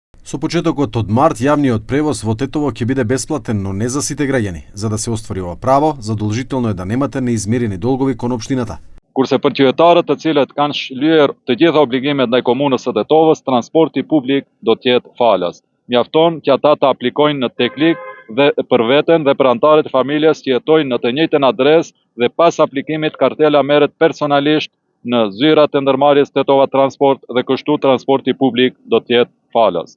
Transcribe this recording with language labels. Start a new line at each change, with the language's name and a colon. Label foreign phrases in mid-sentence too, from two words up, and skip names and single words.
Macedonian: Со почетокот од март, јавниот превоз во Тетово ќе биде бесплатен, но не за сите граѓани. За да се оствари ова право, задолжително е да немате неизмирени долгови кон општината.
Albanian: Kurse për qytetarët të cilët kanë shlyer të gjitha obligimet ndaj komunës së Tetovës, transporti publik do të jetë falas. Mjafton që ata të aplikojnë në Teklik dhe për veten dhe për anëtarët e familjes që jetojnë në të njëjtën adresë dhe pas aplikimit kartela merret personalisht në zyrat e ndërmarrjes Tetova Transport dhe kështu transporti publik do të jetë falas.